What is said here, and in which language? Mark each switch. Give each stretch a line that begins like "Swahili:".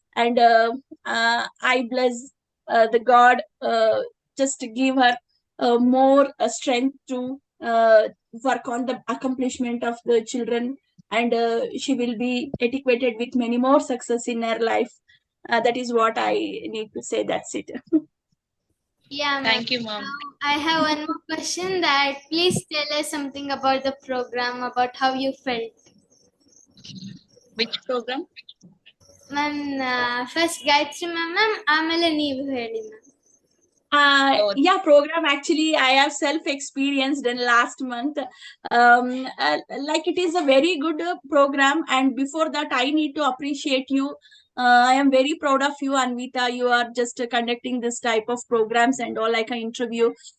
English: And I bless the God, just to give her more strength to work on the accomplishment of the children, and she will be educated with many more success in her life. That is what I need to say. That's it. Yeah ma'am. Thank you ma'am. I have one more question, that please tell us something about the program, about how you felt. Which program?
Kannada: Ma'am, first Gayatri ma'am, ಆಮೇಲೆ ನೀವು ಹೇಳಿ ma'am.
English: So Yeah, program actually I have self-experienced in last month. Like it is a very good program, and before that, I need to appreciate you. I am very proud of you, Anvita. You are just conducting this type of programs and all, like an interview.